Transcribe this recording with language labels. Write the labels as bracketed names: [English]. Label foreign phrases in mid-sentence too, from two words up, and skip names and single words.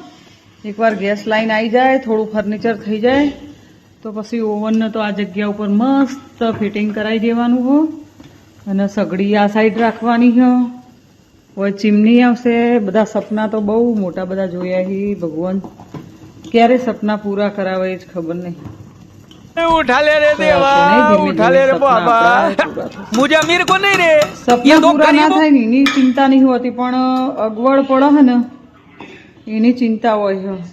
[Gujarati] એકવાર ગેસ લાઈન આવી જાય, થોડું ફર્નિચર થઈ જાય તો પછી ઓવનને તો આ જગ્યા ઉપર મસ્ત ફિટિંગ કરાવી દેવાનું હો. અને સગડી આ સાઈડ રાખવાની હો. હવે ચીમની આવશે. બધા સપના તો બહુ મોટા બધા જોયા છે. ભગવાન ક્યારે સપના પૂરા કરાવે એ જ ખબર નહીં. [Hindi] उठा ले रे देवा, उठा ले रे बाबा, मुझे अमीर को नहीं रे. [Gujarati] સપના પૂરા ના થાય ને એની ચિંતા નહીં હોતી, પણ અગવડ પડે હે ને એની ચિંતા હોય છે.